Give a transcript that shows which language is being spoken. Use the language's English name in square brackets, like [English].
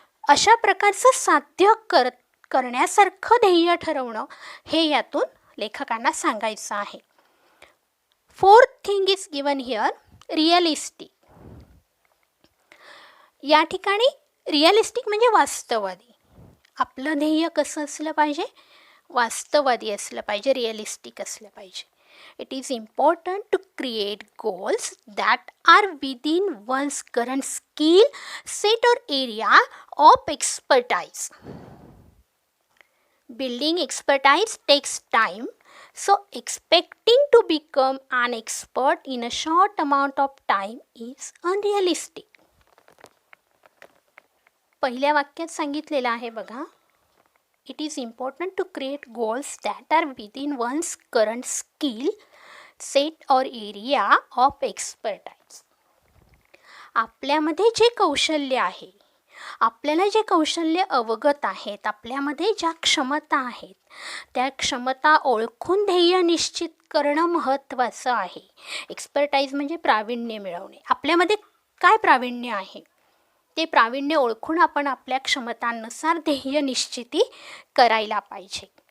[Marathi] अशा प्रकारचं साध्य करण्यासारखं ध्येय ठरवणं हे यातून लेखकांना सांगायचं आहे. [English] Fourth thing is given here realistic. [Marathi] या ठिकाणी रिअलिस्टिक म्हणजे वास्तववादी. आपलं ध्येय कसं असलं पाहिजे, वास्तववादी असलं पाहिजे, रिअलिस्टिक असलं पाहिजे. [English] It is important to create goals that are within one's current skill set or area of expertise. Building expertise takes time, so expecting to become an expert in a short amount of time is unrealistic. [Marathi] पहिल्या वाक्यात सांगितलेलं आहे बघा, [English] It is important to create goals that are within one's current skill set or area of expertise. [Marathi] आपल्यामध्ये जे कौशल्य आहे, आपल्याला जे कौशल्य अवगत आहेत, आपल्यामध्ये ज्या क्षमता आहेत, त्या क्षमता ओळखून ध्येय निश्चित करणं महत्त्वाचं आहे. एक्सपर्टाईज म्हणजे प्रावीण्य मिळवणे. आपल्यामध्ये काय प्रावीण्य आहे ते प्रावीण्य ओळखून आपण आपल्या क्षमतांनुसार ध्येय निश्चिती करायला पाहिजे.